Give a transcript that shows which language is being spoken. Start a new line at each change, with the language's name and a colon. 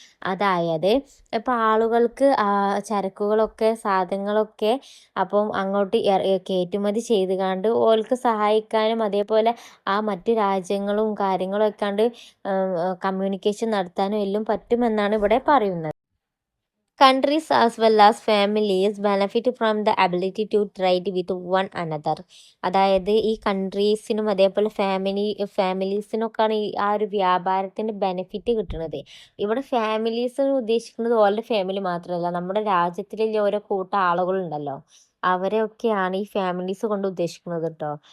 Malayalam: അതായത് ഇപ്പോൾ ആളുകൾക്ക് ചരക്കുകളൊക്കെ സാധനങ്ങളൊക്കെ അപ്പം അങ്ങോട്ട് കയറ്റുമതി ചെയ്ത് കണ്ട് ഓൾക്ക് സഹായിക്കാനും അതേപോലെ ആ മറ്റ് രാജ്യങ്ങളും കാര്യങ്ങളും ഒക്കെ കമ്മ്യൂണിക്കേഷൻ നടത്താനും എല്ലാം പറ്റുമെന്നാണ് ഇവിടെ പറയുന്നത്.
English: Countries as well as families benefit from the ability to trade with one another.
Malayalam: അതായത് ഈ കൺട്രീസിനും അതേപോലെ ഫാമിലീസിനൊക്കെയാണ് ആ ഒരു വ്യാപാരത്തിൻ്റെ ബെനിഫിറ്റ് കിട്ടുന്നത്. ഇവിടെ ഫാമിലീസ് ഉദ്ദേശിക്കുന്നത് ഓരുടെ ഫാമിലി മാത്രമല്ല, നമ്മുടെ രാജ്യത്തിലെ ഓരോ കൂട്ടം ആളുകളുണ്ടല്ലോ, അവരെയൊക്കെയാണ് ഈ ഫാമിലീസ് കൊണ്ട് ഉദ്ദേശിക്കുന്നത് കേട്ടോ.